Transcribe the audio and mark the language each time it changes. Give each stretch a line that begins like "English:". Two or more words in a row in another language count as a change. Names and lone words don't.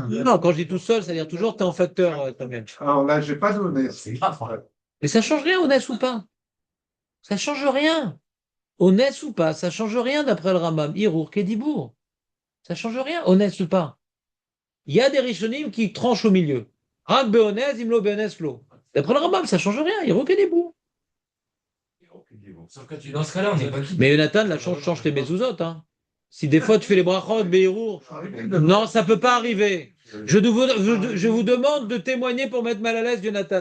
French: Non, quand je dis tout seul, c'est-à-dire toujours t'es en facteur, toi-même. Alors là, je n'ai pas donné. Mais ça change rien, honnête ou pas. Ça change rien. Honnête ou pas, ça change rien d'après le Rambam.
Hebrew: הרהור כדיבור.
French: Ça change rien, honnête ou pas. Il y a des Rishonim qui tranchent au milieu.
Hebrew: רק באונס, אם לא באונס לא.
French: D'après le Rambam, ça change rien.
Hebrew: הרהור כדיבור.
French: Sauf que dans ce cas-là, on n'est pas quitte. Mais Jonathan, la change tes mezuzot. Hein. Si des fois tu fais les brachot, Be'hirour. Non, ça peut pas arriver. Je vous demande de témoigner pour mettre mal à l'aise Jonathan.